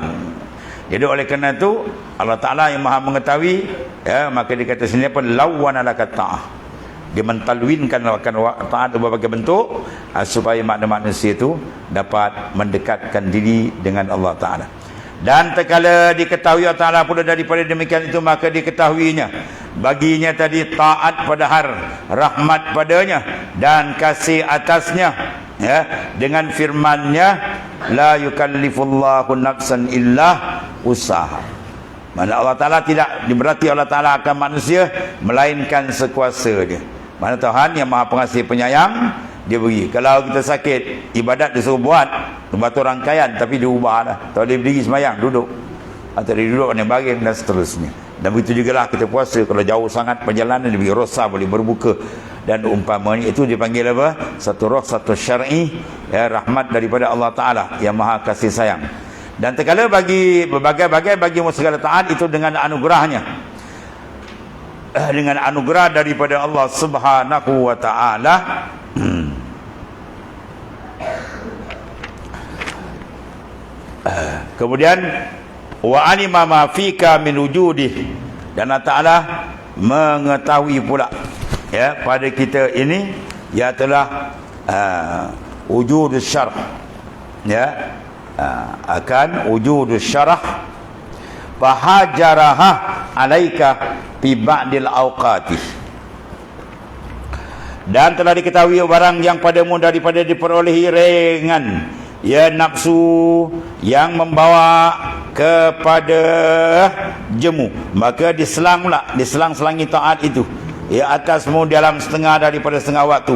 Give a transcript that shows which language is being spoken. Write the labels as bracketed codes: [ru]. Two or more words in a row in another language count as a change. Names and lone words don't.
[ms] Jadi oleh kerana itu Allah Ta'ala yang maha mengetahui, ya, maka dia kata sini pun [ar] lawana laka ta'ah, [ms] dia mentalwinkan taat berbagai bentuk supaya makna manusia itu dapat mendekatkan diri dengan Allah Ta'ala. Dan terkala diketahui Allah Ta'ala pula daripada demikian itu, maka diketahuinya baginya tadi taat padahal, rahmat padanya dan kasih atasnya, ya, dengan firman-Nya [ar] la yukallifullahu nafsan illa usaha. [ms] Mana Allah Ta'ala tidak diberati Allah Ta'ala akan manusia melainkan sekuasa dia. Mana Tuhan yang maha pengasih penyayang, dia beri. Kalau kita sakit, ibadat dia suruh buat batu rangkaian, tapi dia ubahlah. Tak boleh berdiri semayang, duduk, atau dia duduk ni baring dan seterusnya. Dan begitu juga lah kita puasa, kalau jauh sangat perjalanan dia beri rosa, boleh berbuka dan umpamanya. Itu dipanggil apa? Satu roh, satu syar'i, ya, rahmat daripada Allah Ta'ala yang maha kasih sayang. Dan terkala bagi berbagai-bagai bagi segala taat itu dengan anugerahnya, dengan anugerah daripada Allah [ar] Subhanahu wa Ta'ala. [ms] Kemudian [ar] wa alima ma fika min wujudih, [ms] dan Allah Ta'ala mengetahui pula, ya, pada kita ini ya telah [ar] wujudus syarah, [ms] ya, akan [ar] wujudus syarah fahajaraha alaika fi ba'dil awqati, [ms] dan telah diketahui barang yang padamu daripada diperolehi ringan, ya, nafsu yang membawa kepada jemu, maka diselang-selangi taat itu, ya, atasmu dalam setengah daripada setengah waktu.